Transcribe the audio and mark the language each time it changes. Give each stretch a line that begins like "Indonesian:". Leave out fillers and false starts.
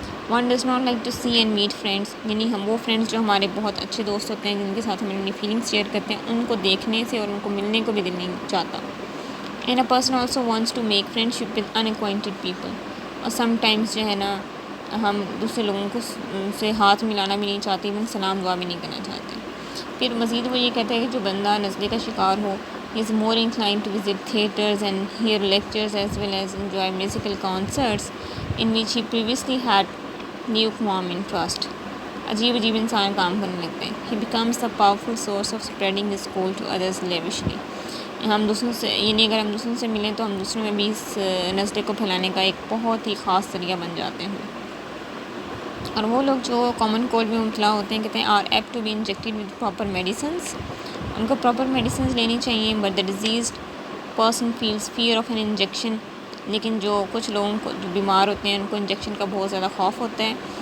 English: one does not like to see and meet friends,
Urdu: یعنی ہم وہ فرینڈس جو ہمارے بہت اچھے دوست ہوتے ہیں، جن کے ساتھ ہم اپنی فیلنگس شیئر کرتے ہیں، ان کو دیکھنے سے اور ان کو ملنے کو بھی دل نہیں چاہتا.
English: and a person also wants to make friendship with unacquainted people,
Urdu: اور سم ٹائمس جو ہے نا ہم دوسرے لوگوں کو سے ہاتھ ملانا بھی نہیں چاہتے، ایون سلام دعا بھی نہیں کرنا چاہتے. پھر مزید وہ یہ کہتا ہے کہ جو بندہ نزلے کا شکار ہو
English: is more inclined to visit theatres and hear lectures as well as enjoy musical concerts in which he previously had lukewarm interest.
Urdu: عجیب انسان کام کرنے لگتے ہیں.
English: He becomes the powerful source of spreading his cold to others lavishly.
Urdu: ہم دوسروں سے، یعنی اگر ہم دوسروں سے ملیں تو ہم دوسروں میں بھی اس نزلے کو پھیلانے کا ایک بہت ہی خاص ذریعہ بن جاتے ہیں. اور وہ لوگ جو کامن کولڈ میں مبتلا ہوتے ہیں، کہتے ہیں
English: are apt to be injected with proper medicines,
Urdu: ان کو پراپر میڈیسنز لینی چاہیے.
English: but the diseased person feels fear of an injection,
Urdu: لیکن جو کچھ لوگوں کو جو بیمار ہوتے ہیں ان کو انجیکشن کا بہت زیادہ خوف ہوتا ہے.